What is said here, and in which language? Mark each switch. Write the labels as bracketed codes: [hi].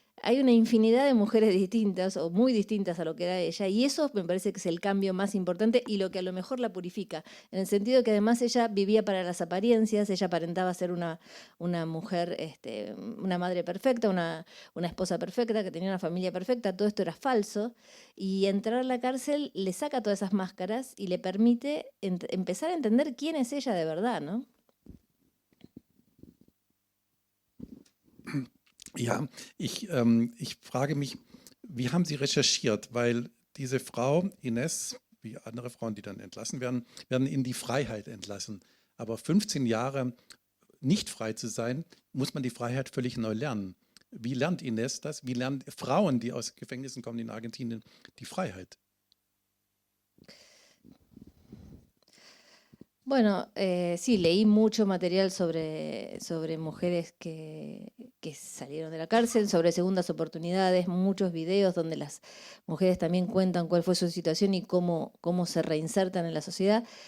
[es] hay una infinidad de mujeres distintas o muy distintas a lo que era ella, y eso me parece que es el cambio más importante y lo que a lo mejor la purifica, en el sentido que además ella vivía para las apariencias, ella aparentaba ser una mujer, una madre perfecta, una esposa perfecta, que tenía una familia perfecta, todo esto era falso, y entrar a la cárcel le saca todas esas máscaras y le permite empezar a entender quién es ella de verdad, ¿no? [de] Ja, ich frage mich, wie haben Sie recherchiert? Weil diese Frau, Ines, wie andere Frauen, die dann entlassen werden, werden in die Freiheit entlassen. Aber 15 Jahre nicht frei zu sein, muss man die Freiheit völlig neu lernen. Wie lernt Ines das? Wie lernen Frauen, die aus Gefängnissen kommen in Argentinien, die Freiheit? [es] Bueno, sí, leí mucho material sobre mujeres que salieron de la cárcel, sobre segundas oportunidades, muchos videos donde las mujeres también cuentan cuál fue su situación y cómo se reinsertan en la sociedad.